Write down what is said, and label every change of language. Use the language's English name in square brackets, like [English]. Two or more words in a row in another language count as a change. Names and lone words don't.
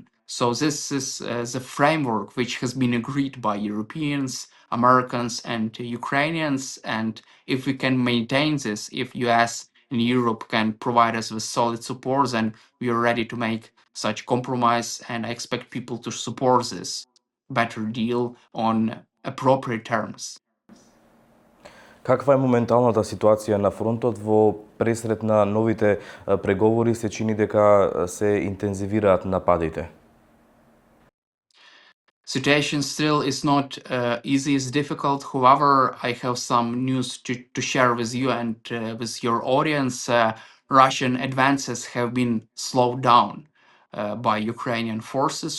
[English] So this is the framework which has been agreed by Europeans, Americans, and Ukrainians. And if we can maintain this, if US and Europe can provide us with solid support, then we are ready to make such compromise. And I expect people to support this better deal on appropriate terms. [Macedonian] Каква е моменталната ситуација на фронтот во пресрет на новите преговори? Се чини дека се интензивираат нападите. [English] Situation still is not easy, it's difficult. However, I have some news to share with you and with your audience. Russian advances have been slowed down by Ukrainian forces.